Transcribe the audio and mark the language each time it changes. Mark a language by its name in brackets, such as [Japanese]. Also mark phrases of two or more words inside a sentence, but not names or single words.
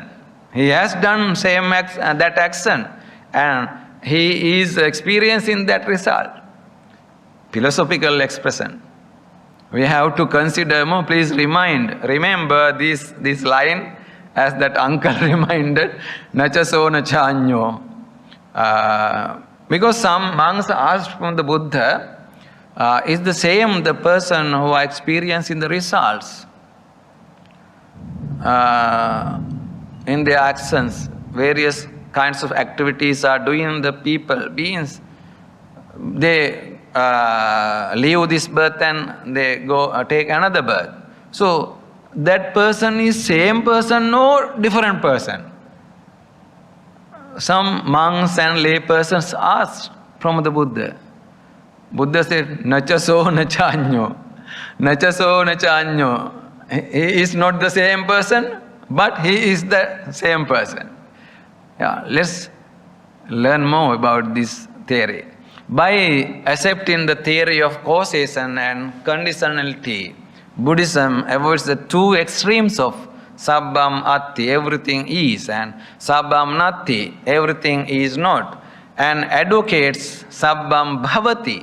[English] He has done that action and he is experiencing that result. Philosophical expression. We have to consider more. Please remember this line as that uncle reminded. [Pali] Nacha nacha anyo. [English] Because some monks asked from the Buddha, is the same the person who are experiencing the results in their actions? Various kinds of activities are doing the beings. They leave this birth and they go take another birth. So that person is same person or different person? Some monks and lay persons asked from the Buddha. Buddha said, [Pali] Nacha nacha anyo. Nacha nacha anyo. [English] He is not the same person, but he is the same person. Yeah, let's learn more about this theory. By accepting the theory of causation and conditionality, Buddhism avoids the two extremes of [Pali] Sabbam Atti, [English] everything is, and [Pali] Sabbam Natti, [English] everything is not, and advocates [Pali] Sabbam Bhavati.